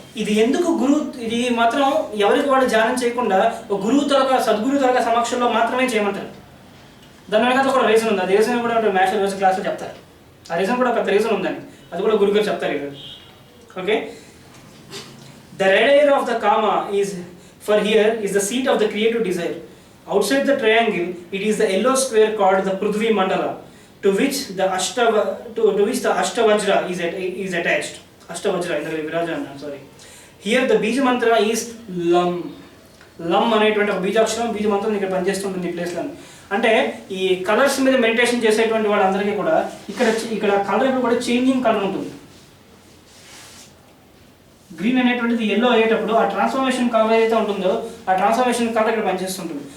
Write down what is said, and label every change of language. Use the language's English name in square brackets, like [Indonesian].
[Telugu] ఇది ఎందుకు ఇది మాత్రం ఎవరికి వాళ్ళు ధ్యానం చేయకుండా గురువు తరగ సద్గురువు తరగ సమక్షంలో మాత్రమే చేయమంటారు. దాని వెనక కూడా రీజన్ ఉంది. ఆ రీజన్ కూడా మ్యాథ్స్ రోజు క్లాస్లో చెప్తారు. ఆ రీజన్ కూడా పెద్ద రీజన్ ఉందండి, అది కూడా గురుగారు చెప్తారు ఈరోజు. Okay. [English] The red air of the Kama is for here is the seat of the creative desire. Outside the triangle, it is the yellow square called the Prithvi Mandala, to which the Ashtavajra is attached. Ashtavajra in the Virajana, sorry. Here the Bija mantra is Lam. [Telugu] Lam అనేటువంటి ఒక బీజాక్షరం, బీజ మంత్రం ఇక్కడ పనిచేస్తుంటుంది ఈ ప్లేస్లో. అంటే ఈ colours మీద మెడిటేషన్ చేసేటువంటి వాళ్ళందరికీ కూడా ఇక్కడ కలర్ కూడా చేంజింగ్ కలర్ ఉంటుంది. గ్రీన్ అనేటువంటిది ఎల్లో అయ్యేటప్పుడు ఆ ట్రాన్స్ఫర్మేషన్ కలర్ ఏదైతే ఉంటుందో ఆ ట్రాన్స్ఫర్మేషన్ కలర్ ఇక్కడ పనిచేస్తుంటుంది.